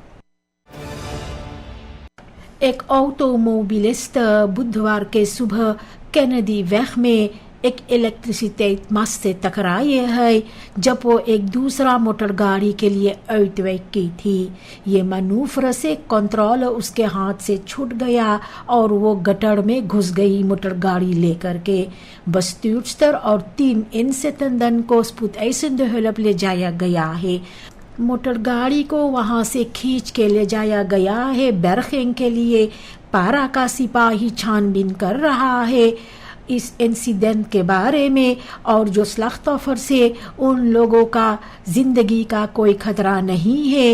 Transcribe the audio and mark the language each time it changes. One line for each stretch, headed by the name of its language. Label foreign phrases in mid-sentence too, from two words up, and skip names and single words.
Caribbean Hindustani: एक ऑटोमोबिलिस्ट बुधवार के सुबह कैनेडी weg में एक इलेक्ट्रिसिटी मस्त से टकराए है जब वो एक दूसरा मोटर गाड़ी के लिए आउटवेक की थी। ये मनूवर से कंट्रोल उसके हाथ से छूट गया और वो गटर में घुस गई मोटर गाड़ी लेकर के। bestuurster और 3 inzittenden को
Dutch: spoedeisende hulp
Caribbean Hindustani: ले जाया गया है। मोटर गाड़ी को वहां से खींच के ले जाया गया है बर्खिंग के लिए। पारा का सिपाही छानबीन कर रहा है इस इंसिडेंट के बारे में और जो स्लाख्तोफर से उन लोगों का जिंदगी का कोई खतरा नहीं है।